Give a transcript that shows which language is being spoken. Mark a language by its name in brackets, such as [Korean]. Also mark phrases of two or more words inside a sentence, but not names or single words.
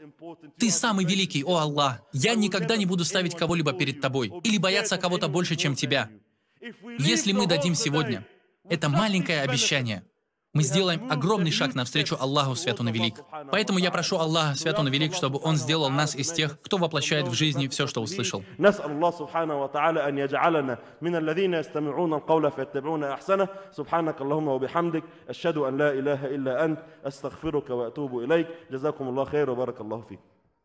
[Russian] Ты самый великий, о Аллах. Я никогда не буду ставить кого-либо перед Тобой или бояться кого-то больше, чем Тебя. Если мы дадим сегодня это маленькое обещание, мы сделаем огромный шаг навстречу Аллаху Свят Он и Велик. Поэтому я прошу Аллаха Свят Он и Велик, чтобы Он сделал нас из тех, кто воплощает в жизни все, что услышал. [Arabic] نسأل الله سبحانه وتعالى أن يجعلنا من الذين يستمعون القول فيتبعون أحسنه سبحانك اللهم وبحمدك أشهد أن لا إله إلا أنت أستغفرك وأتوب إليك جزاكم الله خير وبارك الله فيكم